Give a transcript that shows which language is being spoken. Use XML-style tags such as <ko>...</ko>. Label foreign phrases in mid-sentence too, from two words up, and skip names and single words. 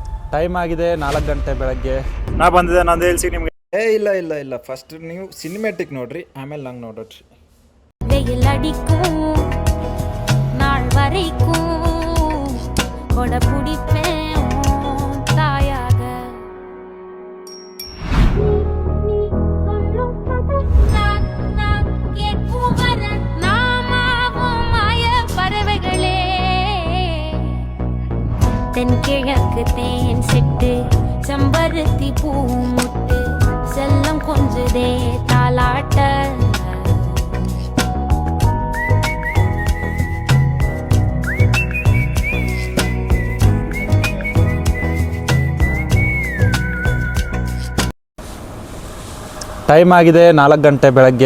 <kn>ಟೈಮ್ ಆಗಿದೆ 4 ಗಂಟೆ ಬೆಳಗ್ಗೆ. ನಾ ಬಂದಿದ್ದೆ ನಂದು ಹೇಳ್ಸಿ ನಿಮಗೆ. ಇಲ್ಲ ಫಸ್ಟ್ ನೀವು ಸಿನಿಮ್ಯಾಟಿಕ್ ನೋಡ್ರಿ, ಆಮೇಲೆ ನಂಗೆ ನೋಡ್ರಿ.</kn> <ta>வெயில் அடிக்கும் நாள் வரைக்கும் கொடை பிடிப்பேன் தாயாக. நாமாவும் மாய பறவைகளே, தென்கிழக்கு தேன் செட்டு செம்பருத்தி பூ முட்டு செல்லம் கொஞ்சுதே தாலாட்ட.</ta> <kn>ಟೈಮ್ ಆಗಿದೆ 4 ಗಂಟೆ ಬೆಳಗ್ಗೆ.</kn>